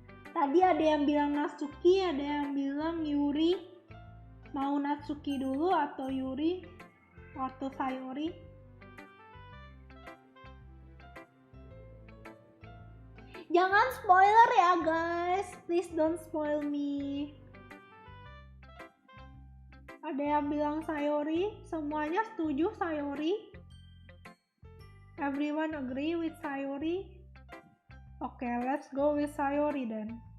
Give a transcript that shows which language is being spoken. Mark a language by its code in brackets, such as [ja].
[id] Tadi ada yang bilang Natsuki, ada yang bilang Yuri. Mau Natsuki dulu atau Yuri atau Sayori? Jangan spoiler ya guys, [en] please don't spoil me. [id] Ada yang bilang Sayori, semuanya setuju Sayori? [en] Everyone agree with Sayori? Okay, let's go with Sayori then.